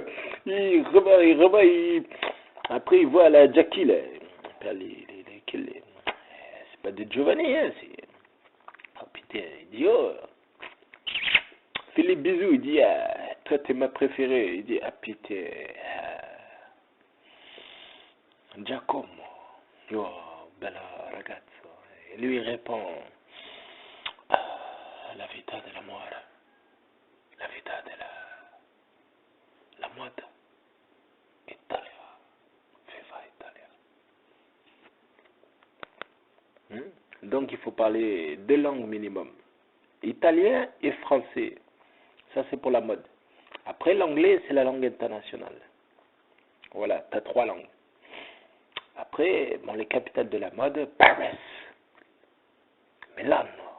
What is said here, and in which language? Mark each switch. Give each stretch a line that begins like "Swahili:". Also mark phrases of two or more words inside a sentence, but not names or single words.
French: Il reva, après il voit la Jackie, là. c'est pas de Giovanni, hein, c'est... Oh putain, il dit, oh, Philippe Bisou, il dit, ah, toi t'es ma préférée. Il dit, ah putain,
Italian: Giacomo, oh, bella ragazzo.
French: Et lui il répond, ah,
Italian: la vita dell'amore, la vita la moda, Italia, viva Italia.
French: Donc il faut parler deux langues minimum, italien et français. Ça c'est pour la mode. Après l'anglais c'est la langue internationale. Voilà, tu as trois langues. Après, bon, les capitales de la mode, Paris, Milan.